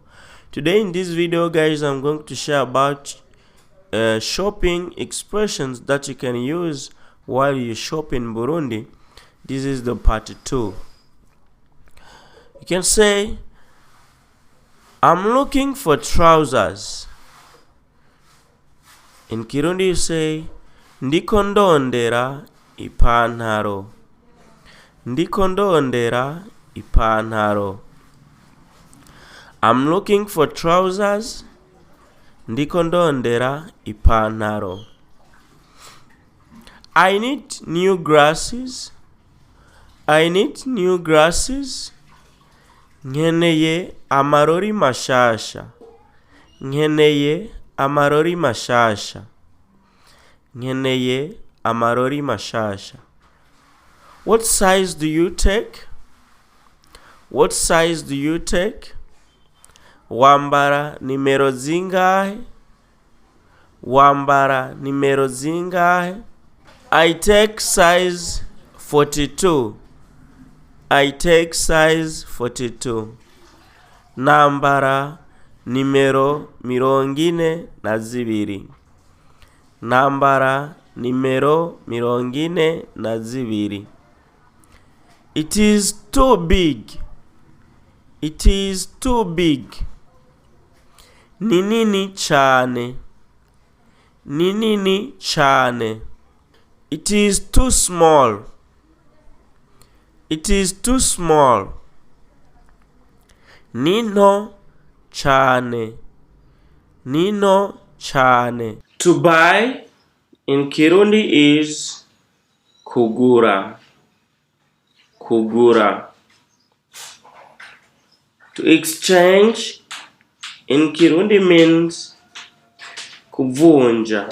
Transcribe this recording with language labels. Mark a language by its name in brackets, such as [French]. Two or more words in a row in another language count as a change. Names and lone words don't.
[English] Today in this video, guys, I'm going to share about shopping expressions that you can use while you shop in Burundi. This is the part 2. You can say, I'm looking for trousers. In Kirundi you say, [Rundi] ndiko ndondera ipantaro. Ndiko ndondera ipantaro. [English] I'm looking for trousers. [Rundi] Ndiko ndondera ipantaro. [English] I need new glasses. I need new glasses. [Rundi] Nkeneye amarori mashasha. Nkeneye amarori mashasha. Nkeneye amarori mashasha. [English] What size do you take? What size do you take? [Rundi] Wambara nimero zingahe? Wambara nimero zingahe? [English] I take size 42. I take size 42. [Rundi] Nambara nimero mirongine na zibiri. Nambara nimero mirongine na zibiri. [English] It is too big. It is too big. [Rundi] Ni nini cyane. Ni nini cyane. [English] It is too small. It is too small. [Rundi] Ni nto cyane. Ni nto cyane. [English] To buy in Kirundi is kugura. [Rundi] Kugura. [English] To exchange in Kirundi means kuvunja.